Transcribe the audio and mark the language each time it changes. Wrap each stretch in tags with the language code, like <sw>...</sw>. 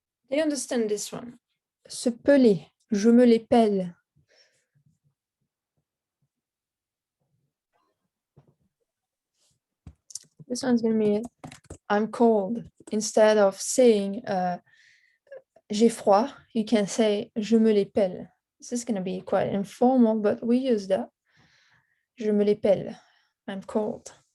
<en>Do you understand this one?</en> <fr>Se peler, je me les pèle.</fr> <en>This one's gonna be I'm cold. Instead of saying</en> <fr>j'ai froid,</fr> <en>you can say</en> <fr>je me les pèle.</fr> <en>This is going to be quite informal, but we use that.</en> <fr>Je me les pèle.</fr> <en>I'm cold.</en>